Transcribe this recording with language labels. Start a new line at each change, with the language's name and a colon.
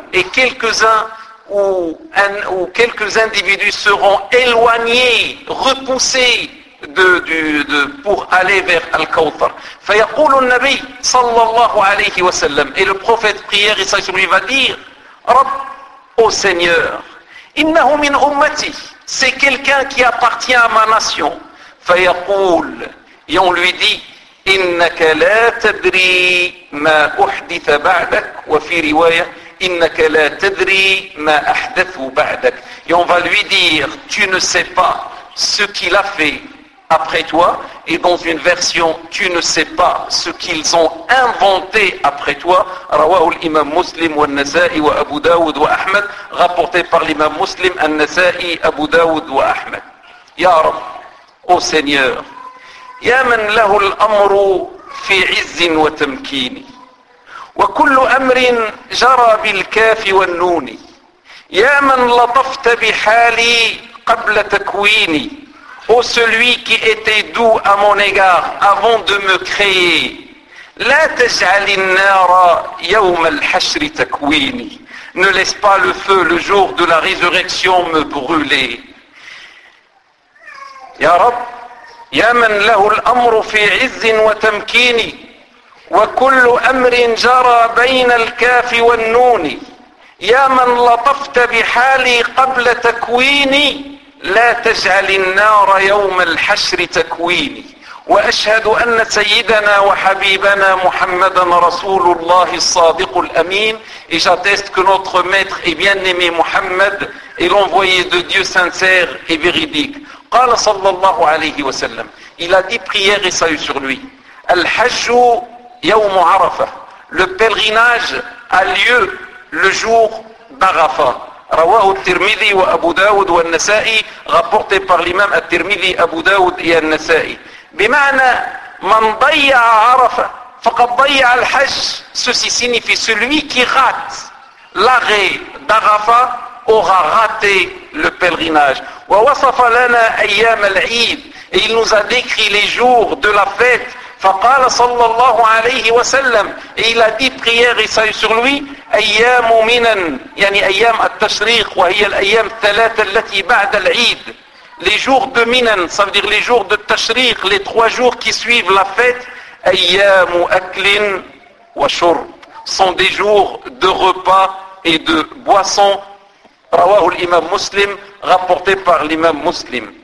French: Et quelques individus seront éloignés, repoussés de pour aller vers Al-Kawthar.
Arabic: فَيَقُولُ النَّبِي صَلَّى اللَّهُ عَلَيْهِ وَسَلَّمُ.
French: Et le prophète, prière et salut sur lui, va dire,
Arabic: رَبْ
French: au Seigneur,
Arabic: إنه من أمتي,
French: c'est quelqu'un qui appartient à ma nation.
Arabic: فيقول,
French: et on lui dit,
Arabic: إنك لا تدري ما أحدث بعدك, وفي رواية, إنك لا تدري ما أحدث بعدك.
French: Et on va lui dire, tu ne sais pas ce qu'il a fait après toi, et dans une version, tu ne sais pas ce qu'ils ont inventé après toi.
Arabic: رواه الإمام مسلم والنسائي وأبو داود وأحمد,
French: rapporté par l'imam
Arabic: مسلم, النسائي, أبو داود وأحمد. يا رب,
French: ô Seigneur,
Arabic: يا من له الأمر في عز وتمكيني وكل أمر جرى بالكاف والنون, يا من لطفت بحالي قبل تكويني.
French: Ô celui qui était doux à mon égard avant de me créer,
Arabic: la taj'alin nara yawm al-hashr takwini,
French: ne laisse pas le feu le jour de la résurrection me brûler.
Arabic: Ya Rab, ya man lahu al-amr fi 'izz wa tamkin wa kullu amrin jara bayna al-kaf wa an-nun. Ya man latafta bi hali qabla takwini, la taj'al an-nar yawm al-hashr takwini. وأشهد أن سيدنا وحبيبنا محمدا رسول الله الصادق الأمين.
French: Et j'atteste que notre maître et bien-aimé Muhammad est l'envoyé de Dieu sincère et véridique.
Arabic: قال صلى الله عليه وسلم,
French: il a dit, prière et salut sur lui,
Arabic: الحج يوم عرفة,
French: le pèlerinage a lieu le jour d'Arafa.
Arabic: رواه الترمذي وأبو داود والنسائي,
French: rapporté par l'imam الترمذي, أبو داود et النسائي.
Arabic: بمعنى من ضيع عرفة فقد ضيع الحج.
French: Ceci signifie, celui qui rate l'arrêt d'Arafa aura raté le pèlerinage.
Arabic: ووصف لنا أيام العيد,
French: et il nous a décrit les jours de la fête.
Arabic: فقال صلى الله عليه وسلم,
French: et il a dit, prière et salut sur lui,
Arabic: أيام منا, يعني أيام التشريق, وهي الأيام الثلاثة التي بعد العيد.
French: Les jours de Minan, ça veut dire les jours de Tashriq, les trois jours qui suivent la fête,
Arabic: Ayyamu Aklin wa Shurb,
French: sont des jours de repas et de boissons.
Arabic: Rawahu
French: l'imam Muslim, rapporté par l'imam Muslim.